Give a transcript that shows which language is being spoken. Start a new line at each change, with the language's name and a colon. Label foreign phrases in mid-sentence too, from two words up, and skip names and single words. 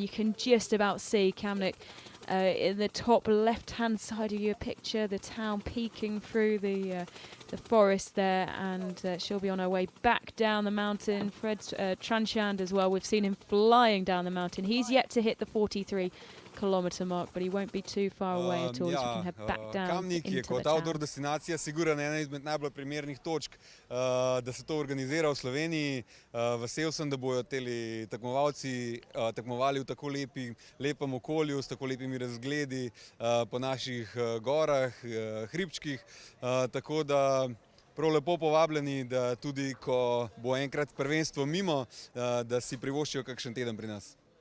English: You can just about see Kamnik in the top left-hand side of your picture, the town peeking through the forest there, and she'll be on her way back down the mountain. Fred Tranchand as well, we've seen him flying down the mountain. He's yet to hit the 43-kilometer mark, but he won't be too far away at all, as we can head back down
Slovenian: Kamnik je
English: into the
Slovenian: kot
English: town.
Slovenian: outdoor destinacija sigurno ena izmed najbolj primernih točk, da se to organizira v Sloveniji. Vesel sem, da bojo teli tekmovalci tekmovali v tako lepem okolju, s tako lepimi razgledi po naših gorah, hribčkih, tako da prav lepo povabljeni, da tudi ko bo enkrat prvenstvo mimo, da si privoščijo kakšen teden pri nas.